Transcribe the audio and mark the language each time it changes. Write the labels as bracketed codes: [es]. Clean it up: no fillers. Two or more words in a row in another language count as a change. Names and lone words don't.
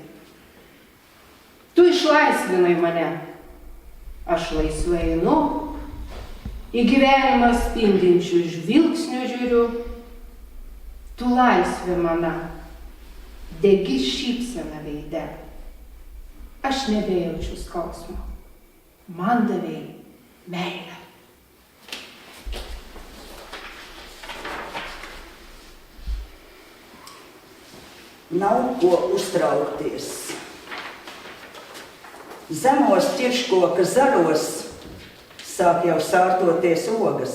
[lt] Tu išlaisvinai mane, aš laisvai einu, į gyvenimą spindinčių žvilgsnių žiūriu. Tu laisvė mana, degi šypsena veide. Aš nebejaučiu skausmo, man davei meilę. [lv] Nav ko uztraukties. Zemos ķirškoka zaros sāk jau sārtoties ogas.